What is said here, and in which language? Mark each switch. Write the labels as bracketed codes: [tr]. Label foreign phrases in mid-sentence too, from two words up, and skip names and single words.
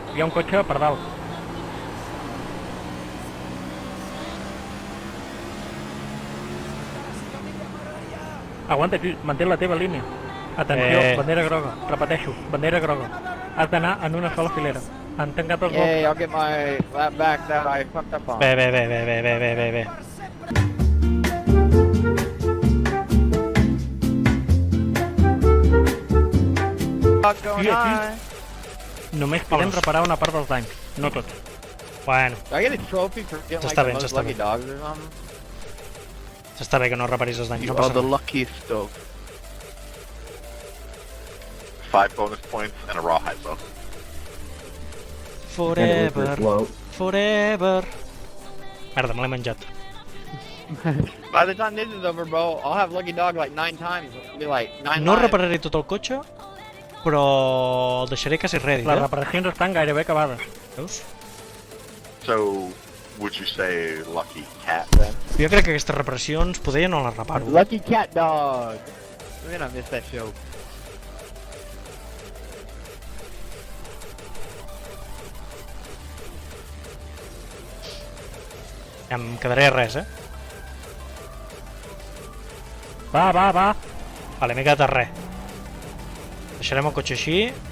[ca] Hi ha un cotxe per dalt. Aguanta aquí. Mantén la teva línia. Atenció, bandera groga. Repeteixo, bandera groga. Has d'anar en una sola filera. Han tancat els Yay, blocs. [en] I'll get my lap back that I fucked up on. [ca] Bé. [en] Fuck going [ca] Sí, aquí. [en] on? [ca] Només podem reparar una part dels danys, no tots. Bueno, [en] Do I get a trophy for getting like [ca] S'està [en] the [ca] bé, [en] most [ca] s'està [en] lucky [ca] bé. [en] dogs or something? [ca] està bé que no reparis els danys, [en] You [ca] no [en] are [ca] passa [en] the [ca] res. [en] luckiest dog. 5 bonus points and a rawhide bow. Forever. [ca] Merda, me l'he menjat. [en] By the time this is over, bro, I'll have lucky dog like 9 times. It'll be like 9 [ca] No [en] lives. [ca] repararé tot el cotxe, però el deixaré quasi ready, Les reparacions estan gairebé acabades. Veus? [en] So, would you say lucky cat then? [ca] Jo crec que aquestes reparacions poder no les reparo. [en] Lucky cat dog. We're gonna miss that show. [ca] Em quedaré res, Va. Vale, m'he quedat a res. Deixarem el cotxe així.